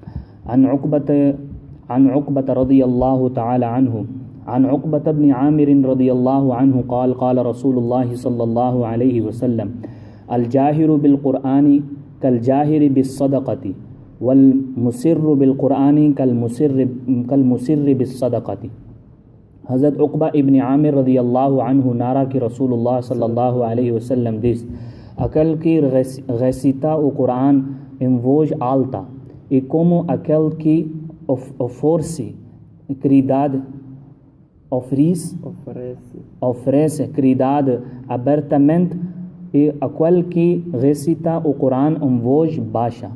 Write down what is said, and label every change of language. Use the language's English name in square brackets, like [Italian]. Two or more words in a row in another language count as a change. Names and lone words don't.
[Arabic] عن عن عقبة رضي الله تعالى عنه عن عقبة بن عامر رضي الله عنه قال قال رسول الله صلى الله عليه وسلم الجاهر بالقرآن كالجاهر بالصدقة والمسر بالقرآن كالمسر بالصدقة. [Portuguese] Hazrat Uqba ibn Amir [Arabic] رضي الله عنه [Portuguese] narra que Rasulullah [Arabic] صلى الله عليه وسلم [Portuguese] diz: aquele que recita o Corão em voz alta e como aquele que oferece caridade abertamente e aquele que recita o Corão em voz baixa.